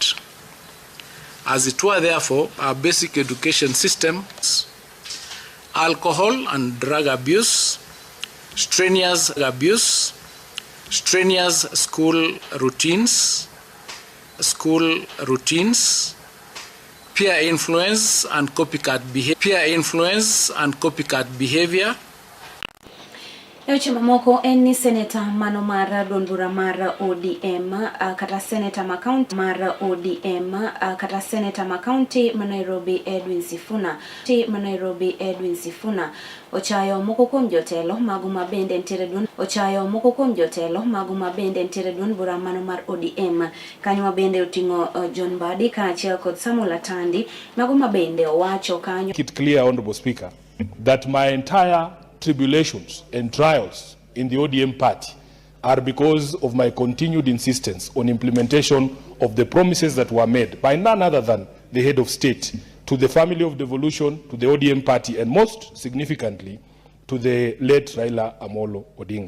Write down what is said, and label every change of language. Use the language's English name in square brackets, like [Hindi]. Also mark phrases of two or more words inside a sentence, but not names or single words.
[English] As it were, therefore, our basic education systems, alcohol and drug abuse, strenuous school routines, peer influence and copycat behavior. [Luo (Kenya and Tanzania)] Eweche mamoko en ni Senator mano mar Donbura mar ODM kata Senator ma county mar ODM kata Senator ma county ma Nairobi Edwin Sifuna ochayo moko kuom jotelo mago ma bende ntiere duond bura mano mar ODM kanyo ma bende oting'o John Mbadi kaachiel kod Samuel Atandi mago ma bende owacho kanyo. [English] It clear, Honorable Speaker, that my entire tribulations and trials in the ODM party are because of my continued insistence on implementation of the promises that were made by none other than the head of state to the family of devolution, to the ODM party, and most significantly, to the late Raila Amolo Odinga.